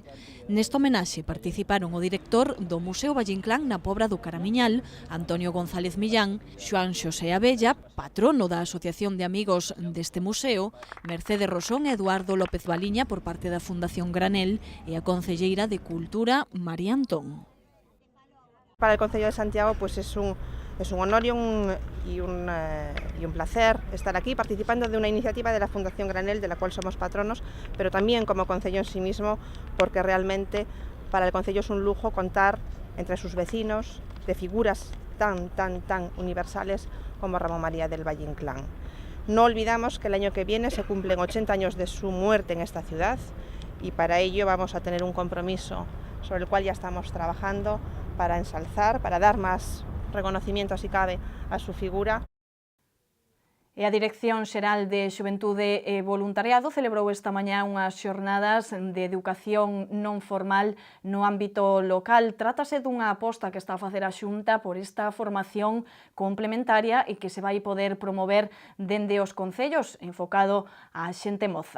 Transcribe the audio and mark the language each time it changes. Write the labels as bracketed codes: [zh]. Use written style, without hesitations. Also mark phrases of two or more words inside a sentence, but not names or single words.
[gl] Nesta homenaxe participaron o director do Museo Valle Inclán na Pobra do Caramiñal, Antonio González Millán, Xoán Xosé Abella, patrono da Asociación de Amigos deste museo, Mercedes Rosón e Eduardo López Baliña por parte da Fundación Granel e a concelleira de Cultura María Antón. [es] Para el Concello de Santiago pues es un honor y un placer estar aquí participando de una iniciativa de la Fundación Granel, de la cual somos patronos, pero también como concello en sí mismo, porque realmente para el concello es un lujo contar entre sus vecinos de figuras tan universales como Ramón María del Valle Inclán. No olvidamos que el año que viene se cumplen 80 años de su muerte en esta ciudad y para ello vamos a tener un compromiso sobre el cual ya estamos trabajando para ensalzar, para dar más reconocimiento, si cabe, a su figura. [gl] E a Dirección Xeral de Xuventude e Voluntariado celebrou esta mañá unhas xornadas de educación non formal no ámbito local. Trátase dunha aposta que está a facer a Xunta por esta formación complementaria e que se vai poder promover dende os concellos, enfocado á xente moza.